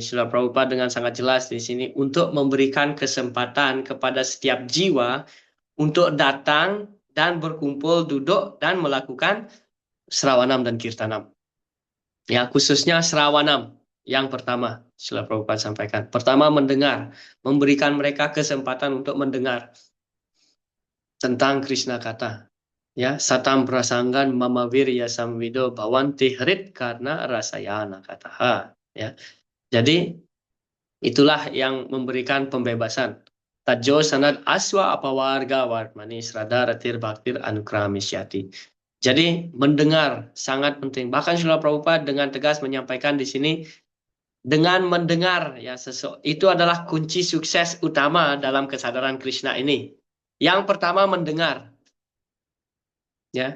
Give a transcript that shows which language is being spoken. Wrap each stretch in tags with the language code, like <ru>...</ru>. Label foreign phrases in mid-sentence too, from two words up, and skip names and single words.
<id>Srila Prabhupada dengan sangat jelas di sini untuk memberikan kesempatan kepada setiap jiwa untuk datang dan berkumpul, duduk dan melakukan Srawanam dan Kirtanam. Ya, khususnya Srawanam yang pertama Srila Prabhupada sampaikan. Pertama mendengar, memberikan mereka kesempatan untuk mendengar tentang Krishna kata.</id> <sa>ya satam prasanggan mama wirya samwido bawanti hrit karena rasayana kataha,</sa> <id>ya. Jadi itulah yang memberikan pembebasan.</id> <sa>Tajo sanad aswa apa warga warmani srada ratir baktir anukramisyati.</sa> <id>Jadi mendengar sangat penting. Bahkan Srila Prabhupada dengan tegas menyampaikan di sini, dengan mendengar ya itu adalah kunci sukses utama dalam kesadaran Krishna ini. Yang pertama mendengar. Ya.</id>